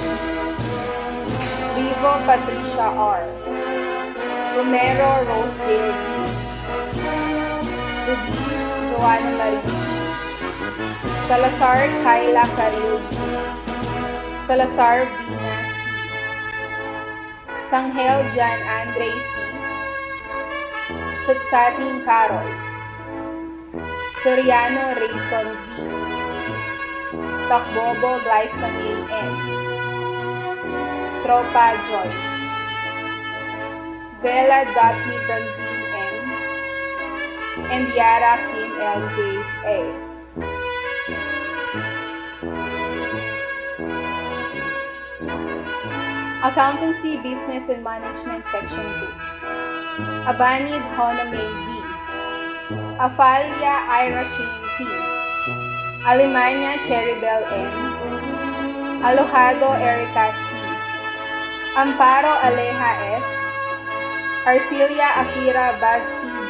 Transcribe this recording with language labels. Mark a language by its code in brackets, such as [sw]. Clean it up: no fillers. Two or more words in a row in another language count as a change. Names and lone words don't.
[en] Vivo Patricia R. Romero Rosedale B. Ruby Joanna Marie C. Salazar Kyla Caril B. Salazar Vina C. Sanghel Jan Andre C. Satsating Carol. Soriano Rayson V. Takbobo Glycamay N. Tropa Joyce. Vela Daphne Bronzine M. and Yara Kim LJ A. Accountancy, Business and Management Section 2. Abanid Honame V. Afalia Ira Shane T. Alemania Cheribel M. Alojado Erica C. Amparo Aleja F. Arcilia Akira Baz P.G.